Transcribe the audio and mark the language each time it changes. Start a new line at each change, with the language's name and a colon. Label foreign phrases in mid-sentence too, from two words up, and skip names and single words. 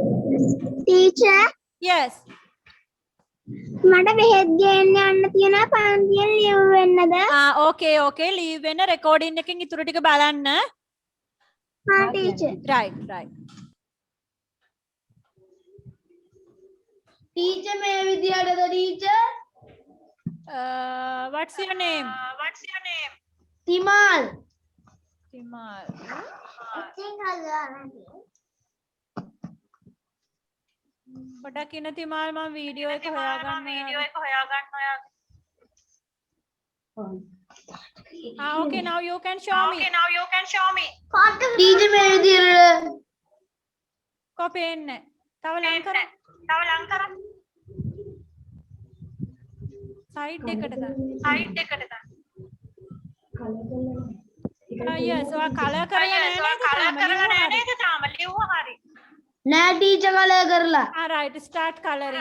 English: Teacher, Yes.
Sinhala: මට බෙහෙත් ගේන්න යන්න තියෙනවා පන්තියෙන් ලියව් වෙන්නද? Okay. Leave වෙන recording එකෙන් ඉතුරු ටික බලන්න. හා teacher.
English: Right.
Sinhala: Teacher මේ විදියටද teacher?
English: What's your name?
Sinhala: තිමාල්. Timal. පොඩක් ඉන්න තිමාල් මම වීඩියෝ එක හොයාගන්න
English: okay, now you can show me.
Sinhala: Teacher මේ විදියට කො පේන්නේ තව ලං කර සයිඩ් එකට දාන්න yes ඔයා කලර් කරලා නැහැ නේද තාම ලියුවා හරි නෑ teacher කලර් කරලා.
English: right, start coloring.